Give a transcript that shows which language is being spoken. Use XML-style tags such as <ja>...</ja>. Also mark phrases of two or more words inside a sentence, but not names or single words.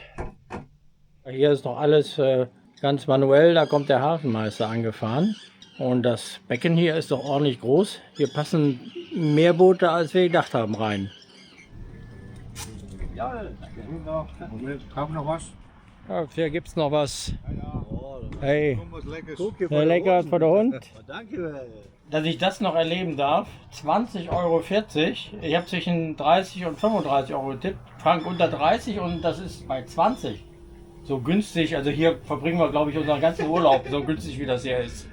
<de>Hier ist noch alles ganz manuell. Da kommt der Hafenmeister angefahren. Und das Becken hier ist doch ordentlich groß. Hier passen mehr Boote, als wir gedacht haben, rein. Ja, braucht noch was? Ja, hier gibt es noch was. Hey,</de> <nl>Kom wat lekkers.</nl> <de>lecker für den Hund. Danke. Dass ich das noch erleben darf, 20,40 Euro. Ich habe zwischen 30 und 35 Euro getippt. Frank unter 30 und das ist bei 20. So günstig, also hier verbringen wir, glaube ich, unseren ganzen Urlaub, so günstig wie das hier ist.</de>